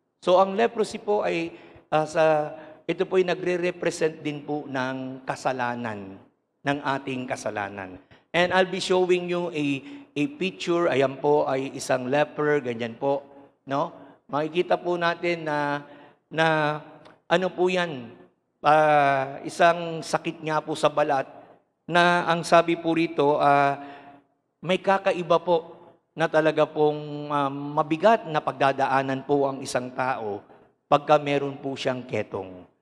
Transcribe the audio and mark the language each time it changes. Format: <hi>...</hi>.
<tl>So ang leprosy po ay ito po ay nagre-represent din po ng kasalanan, ng ating kasalanan.</tl> <en>And I'll be showing you a picture.</en> <tl>Ayan po ay isang leper, ganyan po, no? Makikita po natin na ano po yan, isang sakit nga po sa balat na ang sabi po rito, may kakaiba po na talaga pong mabigat na pagdadaanan po ang isang tao pagka meron po siyang ketong.</tl>